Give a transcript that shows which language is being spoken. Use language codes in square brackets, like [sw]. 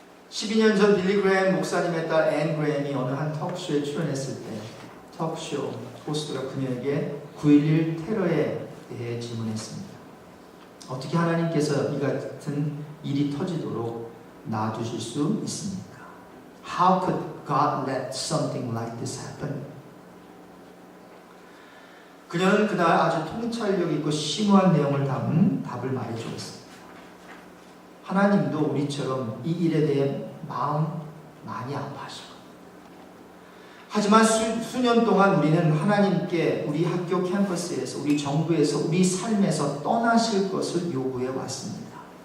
[ko] 12년 전 빌리 그레햄 목사님의 딸 앤 그레햄이 어느 한 톡쇼에 출연했을 때 톡쇼 호스트가 그녀에게 9.11 테러에 대해 질문했습니다. 어떻게 하나님께서 이 같은 일이 터지도록 놔두실 수 있습니까? [en] How could God let something like this happen? [ko] 그녀는 그날 아주 통찰력 있고 심오한 내용을 담은 답을 말해주었습니다. 하나님도 우리처럼 이 일에 대해 마음 많이 아파하시고, 하지만 수년 동안 우리는 하나님께 우리 학교 캠퍼스에서, 우리 정부에서, 우리 삶에서 떠나실 것을 요구해 왔습니다.